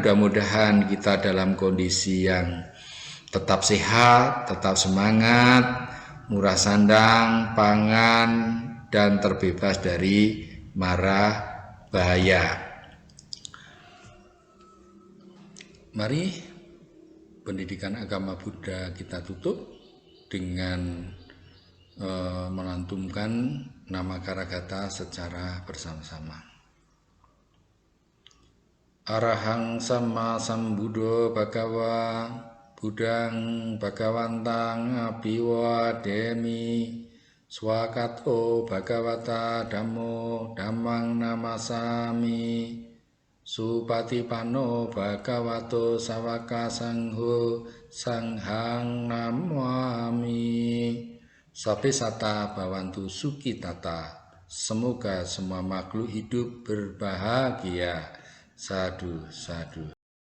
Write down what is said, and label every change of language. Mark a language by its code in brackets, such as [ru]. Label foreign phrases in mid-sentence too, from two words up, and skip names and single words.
[id] Mudah-mudahan kita dalam kondisi yang tetap sehat, tetap semangat, murah sandang, pangan, dan terbebas dari mara bahaya. Mari pendidikan agama Buddha kita tutup dengan melantunkan nama Karagata secara bersama-sama. [pi] Arahang Sama Sambuddho Bhagawa Budang Bhagawantang Abhiwademi Swakato Bhagawata Dhammo Dhammang Namasami Supatipano Bhagavato Sawaka Sangho Sanghang Namami. Sabe sata bawantu sukitata. [id] Semoga semua makhluk hidup berbahagia. [pi] Sadhu, sadhu.